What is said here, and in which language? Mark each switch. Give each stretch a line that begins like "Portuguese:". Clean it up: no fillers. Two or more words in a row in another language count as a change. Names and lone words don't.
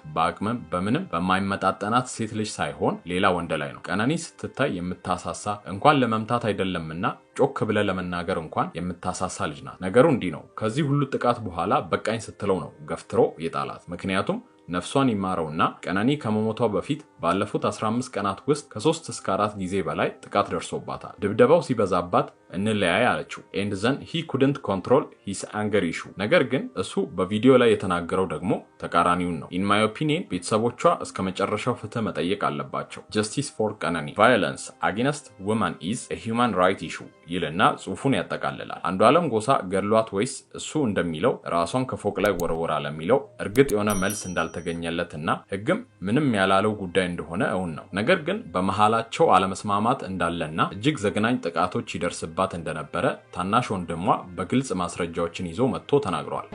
Amharic: በአቅምም በምንም በማይመጣጠናት ሴት ልጅ ሳይሆን ሌላ ወንድ ላይ ነው። ቀነኒ ስትታይ የምታሳሳ እንኳን ለመምታት አይደለምና ጮክ ብለ ለመናገር እንኳን የምታሳሳ ልጅ ናት። ነገሩ እንዲህ ነው። ከዚህ ሁሉ ጥቃት በኋላ በቃኝ ስትለው ነው ገፍትሮ የጣላት። ምክንያቱም ነፍሷን ይማረውና ቀነኒ ከመሞቷ በፊት ባለፉት 15 ቀናት ውስጥ ከ3 እስከ 4 ጊዜ በላይ ጥቃት ደርሶባታል። ድብደባው ሲበዛባት እንለያይ አለችው።
English: and then he couldn't control his anger issue።
Amharic: ነገር ግን እሱ በቪዲዮ ላይ የተናገረው ደግሞ ተቃራኒውን ነው።
English: in my opinion
Amharic: ቤተሰቦቿ እስከ መጨረሻው ፍትህ መጠየቅ አለባቸው።
English: justice for ቀነኒ violence against women is a human right issue
Amharic: ይልና ጽሑፉን ያጠቃልላል። አንዱዓለም ጎሳ ገድሏት ወይስ እሱ እንደሚለው ራሷን ከፎቅ ላይ ወርወራ ለሚለው እርግጥ የሆነ መልስ እንዳልተገኘለትና ህግም ምንም ያላለው ጉዳይ እንደሆነ እውን ነው። ነገር ግን በመሃላቸው አለመስማማት እንዳለና እጅግ ዘግናኝ ጥቃቶች ይደርስባት እንደነበረ ታናሽ ወንድሟ በግልጽ ማስረጃዎችን ይዞ መጥቶ ተናግሯል።